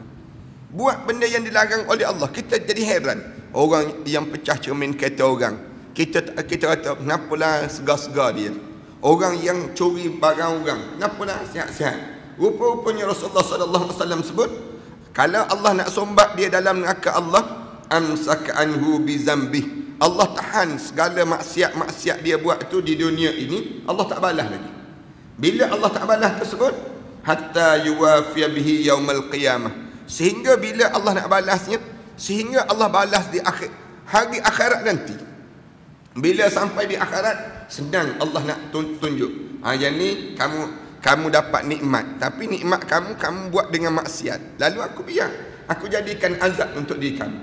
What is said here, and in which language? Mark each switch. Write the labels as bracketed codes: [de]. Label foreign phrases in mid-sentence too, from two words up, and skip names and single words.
[ms] Buat benda yang dilarang oleh Allah, kita jadi heran. Orang yang pecah cermin kereta orang, kita kata kenapalah segar-segar dia. Orang yang curi barang orang, kenapalah sihat-sihat. Rupa-rupanya Rasulullah [ar] sallallahu alaihi wasallam [ms] sebut, kalau Allah nak sombat dia dalam neraka Allah, [ar] amsaka anhu bi zambih. [ms] Allah tahan segala maksiat-maksiat dia buat tu di dunia ini, Allah tak balas lagi. Bila Allah tak balas tersebut, [ar] hatta yuwafiya bihi yaumal qiyamah. [ms] Sehingga bila Allah nak balasnya, sehingga Allah balas di hari akhirat nanti. Bila sampai di akhirat, senang Allah nak tunjuk. Yang ni kamu dapat nikmat, tapi nikmat kamu buat dengan maksiat. Lalu aku jadikan azab untuk diri kamu.